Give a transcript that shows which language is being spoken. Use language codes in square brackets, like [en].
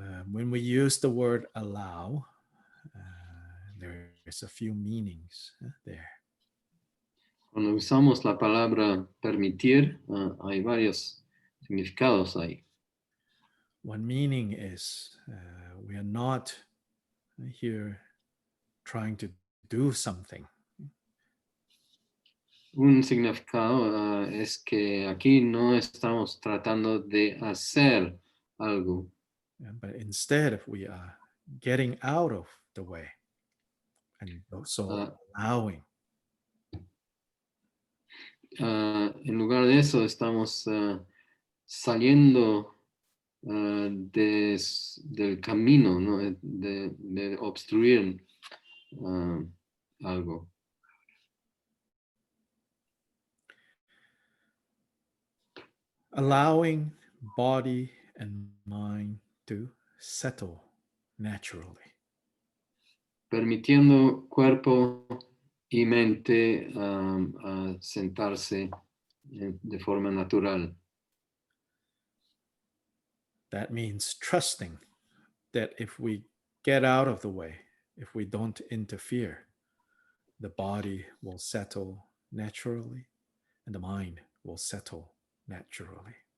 [en] When we use the word allow, there's a few meanings there. [es] Cuando usamos la palabra permitir, hay varios significados ahí. [en] One meaning is we are not here trying to do something. [es] Un significado es que aquí no estamos tratando de hacer algo. [en] But instead, we are getting out of the way and also allowing. [es] En lugar de eso, estamos saliendo del camino, ¿no? de obstruir algo. [en] Allowing body and mind to settle naturally. [es] Permitiendo cuerpo y mente a sentarse de forma natural. [en] That means trusting that if we get out of the way, if we don't interfere, the body will settle naturally and the mind will settle naturally.